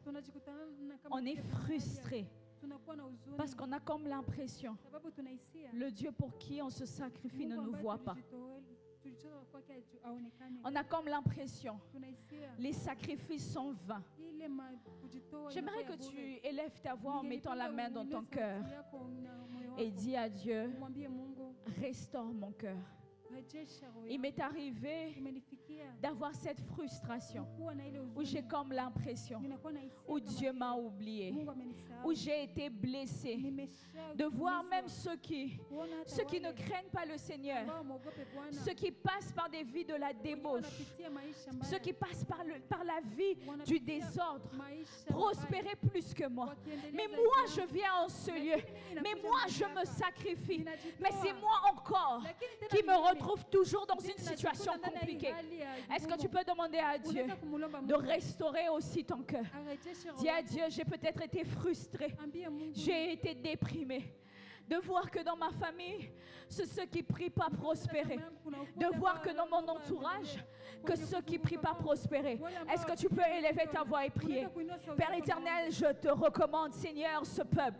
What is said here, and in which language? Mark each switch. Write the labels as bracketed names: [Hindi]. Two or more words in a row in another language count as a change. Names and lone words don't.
[French] On est frustré parce qu'on a comme l'impression, le Dieu pour qui on se sacrifie ne nous voit pas. On a comme l'impression, les sacrifices sont vains. J'aimerais que tu élèves ta voix en mettant la main dans ton cœur et dis à Dieu, restaure mon cœur. [Swahili] rejesha roho [French] Il [Swahili] yangu. [French] m'est arrivé [Swahili] Imenifikia [French] d'avoir cette frustration [Swahili] kuwa na ile [French] où j'ai [Swahili] huzuni, [French] comme l'impression [Swahili] ninakuwa na hisia [French] où [Swahili] kama [French] Dieu m'a oublié, [Swahili] Mungu amenisahau. [French] où j'ai été blessée, de voir même ceux qui ne craignent pas le Seigneur, [Swahili] ambao mwogope Bwana, [French] ceux qui passent par des vies de la débauche, [Swahili] wanapitia maisha mbaya, [French] ceux qui passent par la vie du désordre, [Swahili] maisha [French] prospérer plus que moi. Mais moi, je viens en ce lieu. Mais moi, je me sacrifie. Mais c'est moi encore qui me retrouve toujours dans une situation compliquée. Est-ce que tu peux demander à Dieu [Swahili] unaweza kumulomba [French] de [Swahili] Mungu [French] restaurer aussi ton cœur? [Swahili] arejeshe roho [French] Dis à [Swahili] yangu. [French] Dieu, j'ai peut-être été frustrée. [Swahili] Ambie Mungu, [French] J'ai été déprimée. De voir que dans ma famille, c'est ceux qui prient pas prospérer. De voir que dans mon entourage, que ceux qui prient pas prospérer. Est-ce que tu peux élever ta voix et prier? Père éternel, je te recommande, Seigneur, ce peuple.